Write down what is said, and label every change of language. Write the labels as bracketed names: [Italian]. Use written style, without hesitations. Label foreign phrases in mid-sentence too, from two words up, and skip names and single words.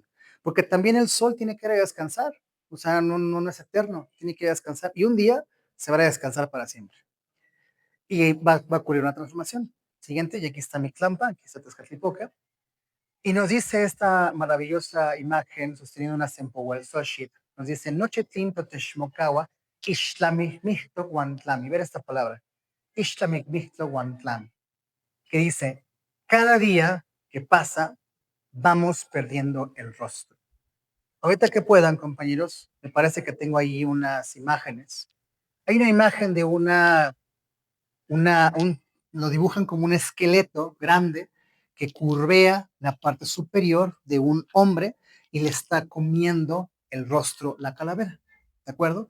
[Spanish] Porque también el sol tiene que ir a descansar. O sea, no es eterno, tiene que ir a descansar. Y un día se va a descansar para siempre. Y va a ocurrir una transformación. Siguiente, y aquí está Mictlampa, aquí está Tezcatlipoca. Y nos dice esta maravillosa imagen sosteniendo una Sempohualzoshit. Nos dice, [Nahuatl languages] Noche tinto techmocawa, Ixtlamicmicto guantlami. [Spanish] Ver esta palabra. [Nahuatl languages] Ixtlamicmicto guantlami. [Spanish] Que dice, cada día que pasa, vamos perdiendo el rostro. Ahorita que puedan, compañeros, me parece que tengo ahí unas imágenes. Hay una imagen de lo dibujan como un esqueleto grande que curvea la parte superior de un hombre y le está comiendo el rostro la calavera, ¿de acuerdo?